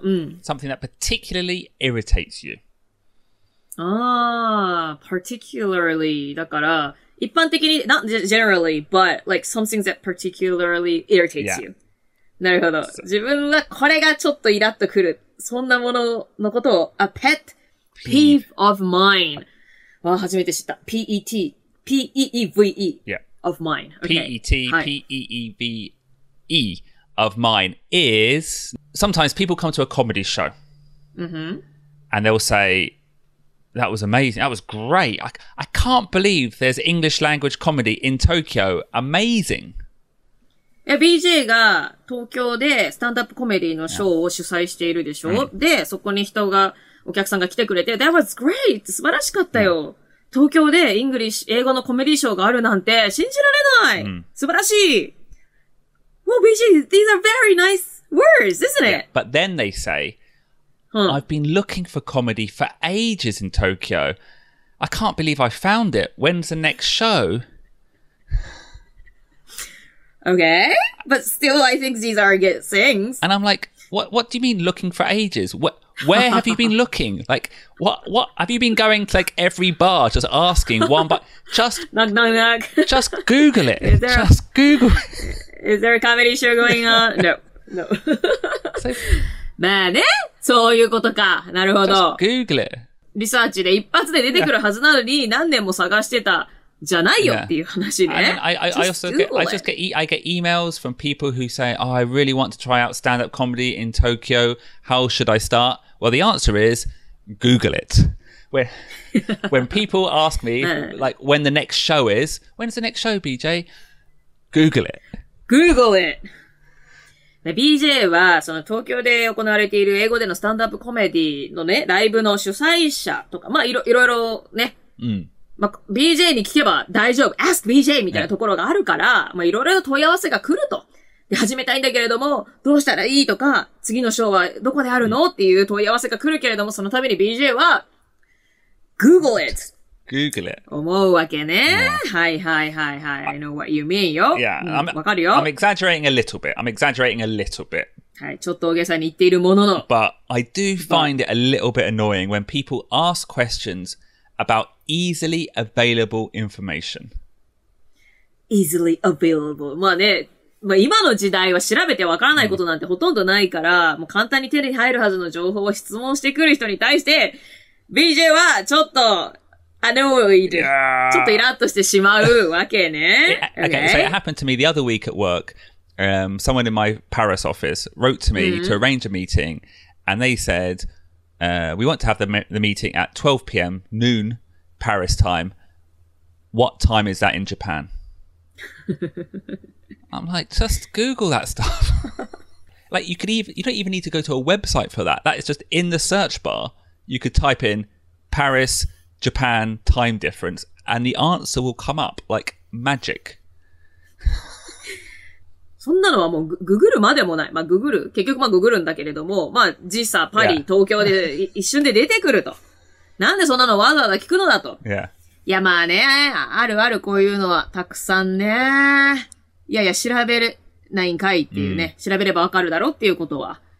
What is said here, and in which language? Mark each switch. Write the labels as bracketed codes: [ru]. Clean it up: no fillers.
[en] Something that particularly irritates you. Particularly [ja] だから、一般的に、 [en] not generally, but like something that particularly irritates you. [ja] なるほど。自分はこれがちょっとイラッとくる。そんなもののことを、 [en] a pet peeve of mine。 [ja] 初めて知った。P-E-T, P-E-E-V-E [en] Yeah. of mine. Okay. P-E-T-P-E-E-V-E of mine is sometimes people come to a comedy show and they'll say, that was amazing. That was great. I can't believe there's English language comedy in Tokyo. Amazing. [ja] BJ が東京でスタンダップコメディのショーを主催しているでしょ、で、そこにお客さんが来てくれて、 [en] That was great! [ja] 素晴らしかったよ。東京で英語のコメディショーがあるなんて信じられない、素晴らしい [en] Well, BJ, these are very nice words, isn't it? But then they say, I've been looking for comedy for ages in Tokyo. I can't believe I found it. When's the next show? Okay, but still I think these are good things. And I'm like, what do you mean looking for ages? Where have you been looking? Like, what have you been going to like every bar just asking one by just knock knock knock. Just Google it. Just Google it. Is there a comedy show going on? No. So, [ja] まあね、そういうことか。なるほど。 [en] Just Google it. [ja] リサーチで一発で出てくるはずなのに何年も探してたじゃないよっていう話ね。 [en] And I also get emails from people who say, "Oh, I really want to try out stand-up comedy in Tokyo. How should I start?" Well, the answer is Google it. When people ask me like when the next show is, when's the next show, BJ? Google it. Google it. [ja] BJ は、その東京で行われている英語でのスタンダップコメディのね、ライブの主催者とか、まあいろいろね、まあ、BJ に聞けば大丈夫。 Ask BJ みたいなところがあるから、まあいろいろ問い合わせが来ると。で、始めたいんだけれども、どうしたらいいとか、次のショーはどこであるのっていう問い合わせが来るけれども、そのために BJ は、 [en] Google it!Google it. [ja] 思うわけね。はい。 [en] I know what you mean [ja] よ。 [en] Yeah, [ja] わかるよ。 [en] I'm exaggerating a little bit. [ja] はい、ちょっと大げさに言っているものの。 [en] But I do find it a little bit annoying when people ask questions about easily available information. Easily available. [ja] まあね、まあ今の時代は調べてわからないことなんてほとんどないから、もう簡単に手に入るはずの情報を質問してくる人に対して、BJ はちょっょっとイラッとしてしまうわけね。 [en] Okay, so it happened to me the other week at work. Someone in my Paris office wrote to me to arrange a meeting, and they said, we want to have the meeting at 12 p.m. noon Paris time. What time is that in Japan? I'm like, just Google that stuff. Like you don't even need to go to a website for that. That is just in the search bar. You could type in Paris, Japan, time difference, and the answer will come up like magic. [ja] そんなのはもうググるまでもない。まあググる。結局まあググるんだけれども、まあ時差、パリ、東京で一瞬で出てくると。なんでそんなのわざわざ聞くのだと。 [en] Yeah. [ja] いやまあね、あるこういうのはたくさんね。いや調べれないんかいっていうね。調べればわかるだろっていうことは。